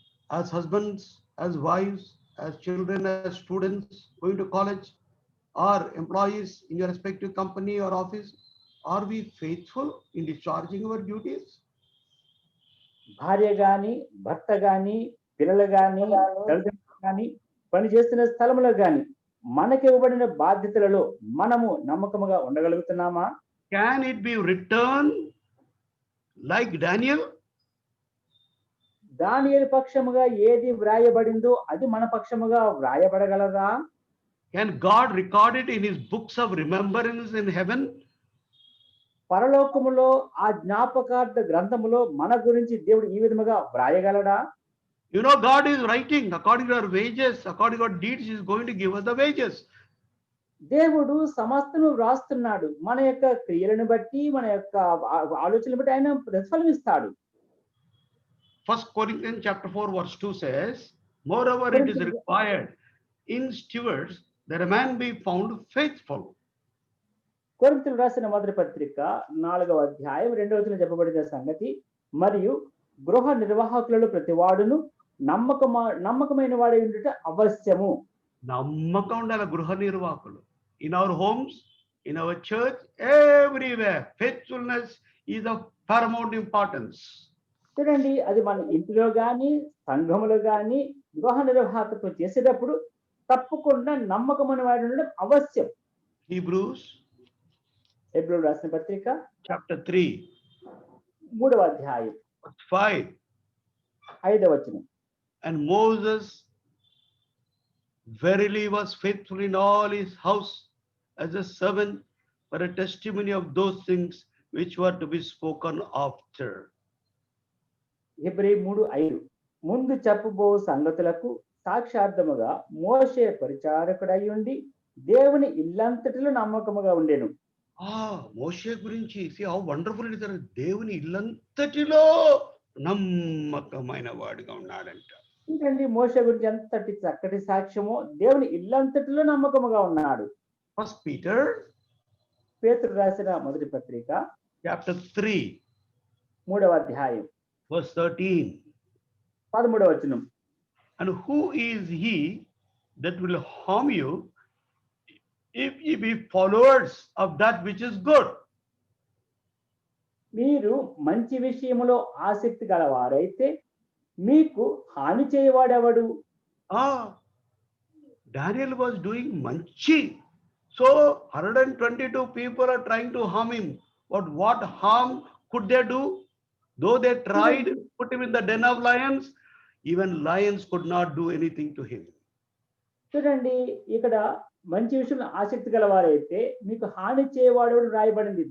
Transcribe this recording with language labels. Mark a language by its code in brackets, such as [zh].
[en] As husbands, as wives, as children, as students going to college, or employees in your respective company or office, are we faithful in discharging our duties? [te] భార్య గాని, భర్త గాని, పిల్లలు గాని, తల్లిదండ్రులు గాని, పని చేస్తున్న స్థలములో గాని మనకి ఇవ్వబడిన బాధ్యతలలో మనము నమ్మకముగా ఉండగలుగుతున్నామా? [en] Can it be returned like Daniel? [te] దానియేలు పక్షముగా ఏది వ్రాయబడిందో అది మన పక్షముగా వ్రాయబడగలదా? [en] Can God record it in his books of remembrance in heaven? [te] పరలోకములో ఆ జ్ఞాపకార్థ గ్రంథములో మన గురించి దేవుడు ఈ విధముగా వ్రాయగలడా? [en] You know, God is writing according to our wages, according to our deeds, he is going to give us the wages. [te] దేవుడు సమస్తను వ్రాస్తున్నాడు. మన యొక్క క్రియలను బట్టి, మన యొక్క ఆలోచనలు బట్టి ఆయన ప్రతిఫలం ఇస్తాడు. [en] 1 Corinthians chapter 4 verse 2 says, moreover it is required in stewards that a man be found faithful. [te] కొరింథీయులకు రాసిన మొదటి పత్రిక 4వ అధ్యాయం 2వ వచనంలో చెప్పబడిన సంగతి, మరియు గృహ నిర్వాహకులలో ప్రతివాడును నమ్మకమైన వాడై ఉండుట అవశ్యము. నమ్మకం ఉండాలి గృహ నిర్వాహకులు. [en] In our homes, in our church, everywhere, faithfulness is of paramount importance. [te] చూడండి, అది మన ఇంటిలో గాని, సంఘములో గాని గృహ నిర్వాహకత్వం చేసేటప్పుడు తప్పకుండా నమ్మకమైన వాడు ఉండడం అవశ్యం. [en] Hebrews [te] హెబ్రీయులకు రాసిన పత్రిక [en] chapter 3 [te] 3వ అధ్యాయం [en] 5. [te] 5వ వచనం. [en] And Moses verily was faithful in all his house as a servant for a testimony of those things which were to be spoken after. [te] Hebrew 3:5 ముందు చెప్పబో సంగతులకు సాక్షార్థముగా మోషే పరిచారకుడై ఉండి దేవుని ఇల్లంతటిలో నమ్మకముగా ఉండెను. మోషే గురించి [en] see how wonderful it is. [te] దేవుని ఇల్లంతటిలో నమ్మకమైన వాడుగా ఉన్నాడంట. ఎందుకండి మోషే గురించి ఎంతటి చక్కటి సాక్ష్యమో, దేవుని ఇల్లంతటిలో నమ్మకముగా ఉన్నాడు. [en] First Peter [te] పేతురు రాసిన మొదటి పత్రిక [en] chapter 3 [te] 3వ అధ్యాయం [en] verse 13. [te] 13వ వచనం. [en] And who is he that will harm you if ye be followers of that which is good? [te] మీరు మంచి విషయములో ఆసక్తి గలవారైతే మీకు హాని చేయవాడెవడు? [en] Daniel was doing manchi. So 122 people are trying to harm him. What harm could they do? Though they tried to put him in the den of lions, even lions could not do anything to him. [te] చూడండి, ఇక్కడ మంచి విషయంలో ఆసక్తి గలవారైతే మీకు హాని చేయవాడు రాయబడింది.